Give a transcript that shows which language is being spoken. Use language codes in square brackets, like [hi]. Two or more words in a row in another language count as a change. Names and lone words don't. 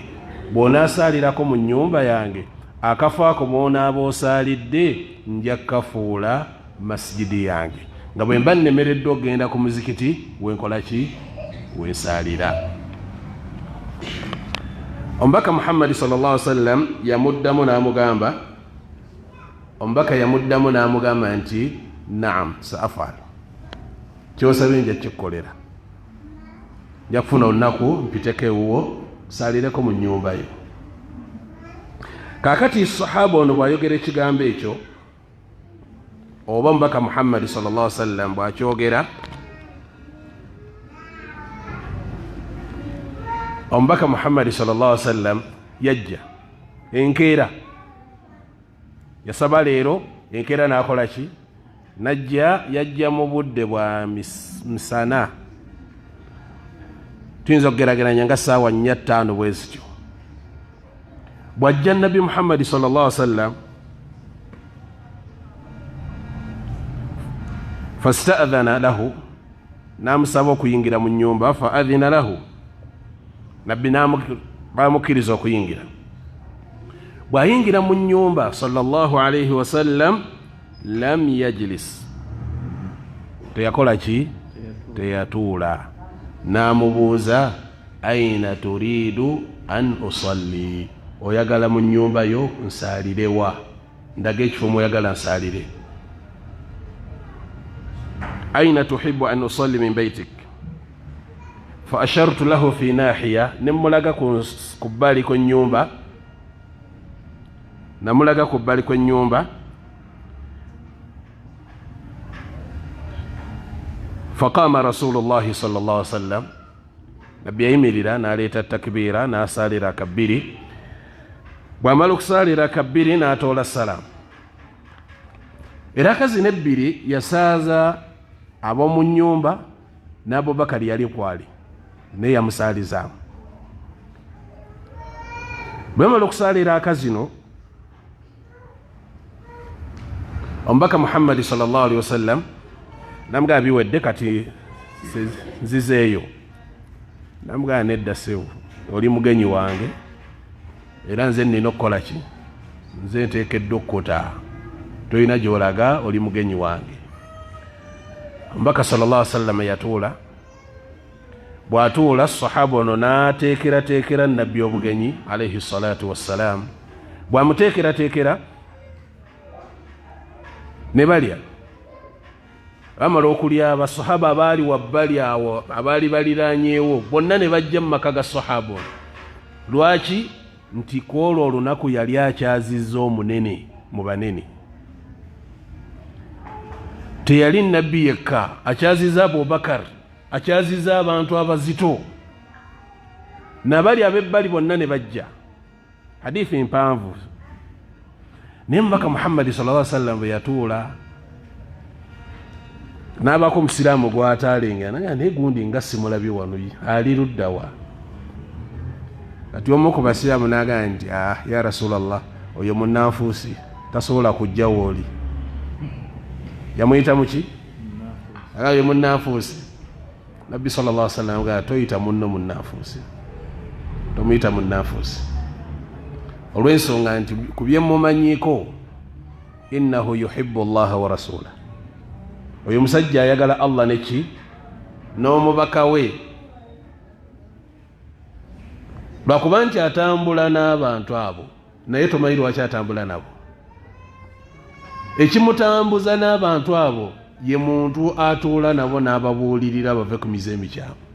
[lg] Bw'onaasaalirako mu nnyumba yange akafo ako mw'onaaba osaalidde nja kafuula masjidi yange, nga bwe mba nnemeredde okgenda ku muzikiti wenkola ki? Wensaalira. Omubaka Muhammad [ar] صلى الله عليه وسلم [lg] yamuddamu n'amugamba nti [ar] نعم سأفعل, [lg] kyosabye nja kikukolera, nja kufuna olunaku mpiteko ewuwo saalireko mu nnyumba yo. Kaakati sahaba ono bw'ayogera ekigambo ekyo, oba omubaka Muhammad [ar] صلى الله عليه وسلم [lg] bw'akyogera, omubaka Muhammad [ar] صلى الله عليه وسلم [lg] yajja enkeera, yasaba leero enkeera n'akola ki? Yajja mu budde bwa misana, tuyinza okugerageranya nga ssaawa 4-5 bwe zityo. [ar] Bw'ajja Nabbi Muhammad صلى الله عليه وسلم فاستأذن له, [lg] namusaba okuyingira mu nnyumba, [ar] فأذن له, [lg] nabbi bamukkiriza okuyingira. Bw'ayingira mu nnyumba [ar] صلى الله عليه وسلم لم يجلس, [lg] teyakola ki? Teyatuula. Namubuuza, [ar] أين تريد أن أصلي, [lg] oyagala mu nnyumba yo nsalirewa? Ndaga ekifo muyagala nsaalire. [ar] أين تحب أن أصلي من بيتك? فأشرت له في ناحية, [lg] nemulaga ku bbali kw'ennyumba, namulaga ku bbali kw'ennyumba. [ar] فقام رسول الله صلى الله عليه وسلم, [lg] nabbi yayimirira n'aleeta takbiira n'asaalira kabbiri. Bw'amala okusaalira kabbiri n'atoola salaamu. Era kazina ebbiri yasaaza ab'omu nnyumba n'Abubakar yali kwali naye yamusaalizaamu. Bw'amala okusaalira akazino, omubaka Muhammad [ar] صلى الله عليه وسلم [lg] namugamba biwedde, kati nzizeeyo. Namugamba nedda seewo, oli mugenyi wange era nze nina okukola ki? Nze nteekeddwa okkuta, tolina gy'olaga, oli mugenyi wange. Omubaka [ar] صلى الله عليه وسلم [lg] yatuula. Bw'atuula, sahaba ono n'ateekerateekera nabbi obugenyi [ar] عليه الصلاة والسلام. [lg] Bw'amuteekerateekera ne balya. Bamala okulya, abasahaba abaali wabbali awo abaali baliraanyeewo bonna ne bajja mu maka ga sahaba ono. Lwaki? Nti kwolwo olunaku yali akyazizza omunene mu banene. Teyali nabbi yekka, akyazizza Abubakar, akyazizza abantu abazito, nabali ab'ebbali bonna ne bajja. Hadithi mpanvu. Naye mubaka Muhammad [ar] صلى الله عليه وسلم [lg] bwe yatuula, n'abaako omusiraamu gw'ataalenga, naye gundi nga simulabye wano, ali ludda wa? Kati omu ku basiraamu n'agamba nti, [ar] يا رسول الله, [lg] oyo munnanfuusi tasobola kujja wooli. Yamuyita muki? Oyo munnanfuusi. Nabbi [ar] صلى الله عليه وسلم [lg] agamba, toyita munno munnanfuusi, tomuyita munnanfuusi, olw'ensonga nti ku bye mumanyiiko, [ar] إنه يحب الله ورسوله, [lg] oyo musajja ayagala Allah neki n'omubaka we. Lwakuba nti atambula n'abantu abo, naye tomanyi lwaki atambula nabo. Ekimutambuza n'abantu abo ye muntu atuula nabo n'ababuulirira bave ku mize emikyamu.